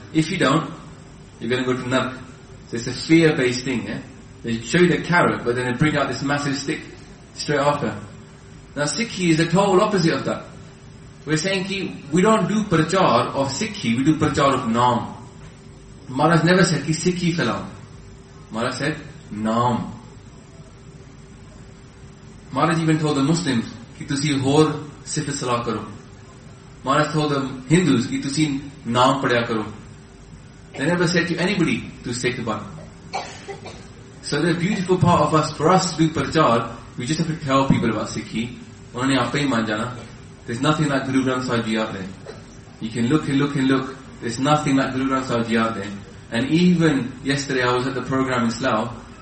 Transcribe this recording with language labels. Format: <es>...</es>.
<en>If you don't, you're going to go to Nark. So it's a fear-based thing. Yeah? They show you the carrot, but then they bring out this massive stick straight after. Now, Sikhi is the total opposite of that. We're saying, ki, we don't do prachar of Sikhi, we do prachar of Naam. Maharaj never said,</en> <pa>ਕਿ ਸਿੱਖੀ ਫਲਾਓ.</pa> <en>Maharaj said, Naam. Maharaj even told the Muslims,</en> <pa>ਕਿ ਤੁਸੀ ਹੋਰ ਸਿਫ਼ਤ ਸਲਾਹ ਕਰੋ.</pa> <en>Maharaj told the Hindus,</en> <pa>ਕਿ ਤੁਸੀ ਨਾਮ ਪੜ੍ਹਿਆ ਕਰੋ.</pa> <en>They never said to anybody to stick the bun. So the beautiful part of us, for us to do prachar, we just have to tell people about Sikhi.</en> <pa>Only aap hi maan jana.</pa> <en>There's nothing like Guru Granth Sahib Ji out there. You can look and look and look. There's nothing like Guru Granth Sahib Ji out there. And even yesterday I was at the program in Slough.</en>